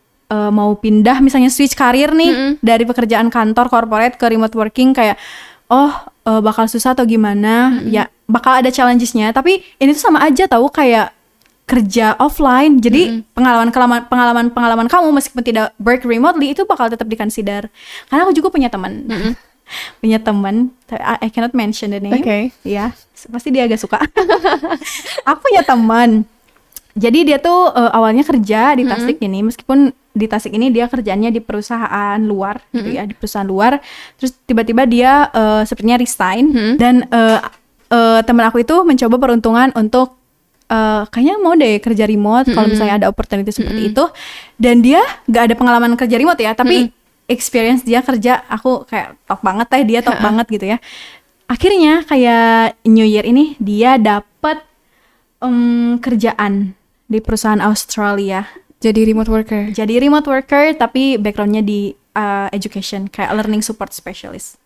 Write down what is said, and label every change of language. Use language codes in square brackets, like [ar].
[id] mau pindah misalnya switch karir nih dari pekerjaan kantor corporate ke remote working kayak bakal susah atau gimana, ya bakal ada challengesnya, tapi ini tuh sama aja tahu kayak kerja offline. Jadi pengalaman kamu meskipun tidak work remotely itu bakal tetap di-consider. Karena aku juga punya teman. Punya teman, [en] I cannot mention the name. [id] Ya, pasti dia agak suka. Aku punya teman. Jadi dia tuh awalnya kerja di Tasik ini, meskipun di Tasik ini dia kerjanya di perusahaan luar gitu ya, di perusahaan luar. Terus tiba-tiba dia sepertinya resign dan teman aku itu mencoba peruntungan untuk kayaknya mau deh kerja remote kalau misalnya ada opportunity seperti itu. Dan dia gak ada pengalaman kerja remote ya, tapi experience dia kerja aku kayak top banget dia top banget gitu ya. Akhirnya kayak New Year ini dia dapat kerjaan di perusahaan Australia. Jadi remote worker tapi backgroundnya di education, kayak learning support specialist.